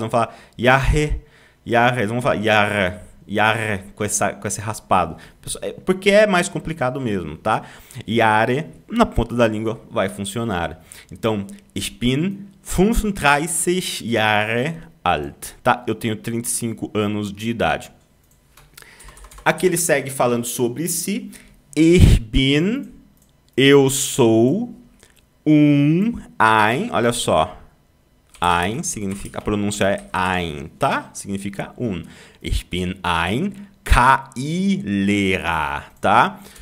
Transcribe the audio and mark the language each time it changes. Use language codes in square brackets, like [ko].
[pt] Eles vão falar Jahre, Jahre, eles vão falar Jahre, Jahre, com esse raspado, porque é mais complicado mesmo, tá? Jahre, na ponta da língua, vai funcionar. Então, [de] ich bin 35 Jahre alt, [pt] tá? Eu tenho 35 anos de idade. Aqui ele segue falando sobre si. Ich bin, eu sou, ein, olha só. Ein significa, a pronúncia é ein, tá? Significa [de] Ich bin ein KI-Lehrer, tá?